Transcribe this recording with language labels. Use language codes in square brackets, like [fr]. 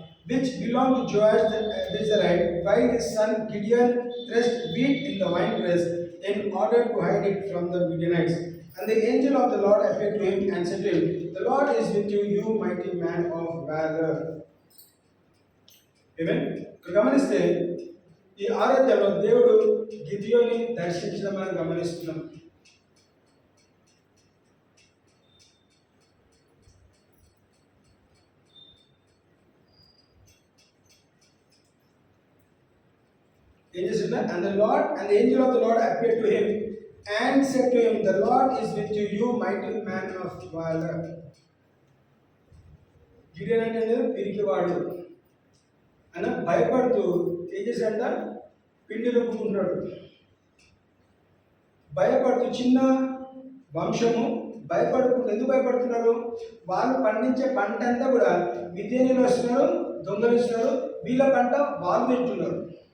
[en] which belonged to Joash the Israelite, while his son Gideon threshed wheat in the winepress in order to hide it from the Midianites. And the angel of the Lord appeared to him and said to him, "The Lord is with you, you mighty man of valor." Amen. [te] ఇక్కడ గమనిస్తే ఈ ఆరాధనలో దేవుడు గిద్యోని దర్శించడం మనం గమనిస్తున్నాం. [en] And the angel of the Lord appeared to him and said to him, "The Lord is with you, you mighty man of valor." [te] Gideon అంటే పిరికివాడు అన్న భయపడుతూ ఏం చేశాడంట, పిండిలో కూర్చుంటాడు. భయపడుతూ చిన్న వంశము భయపడుకుంటూ, ఎందుకు భయపడుతున్నారు? వాళ్ళు పండించే పంట అంతా కూడా మిద్యానీయులు వస్తున్నారు, దొంగలిస్తున్నారు, వీళ్ళ పంట వాళ్ళు తింటున్నారు.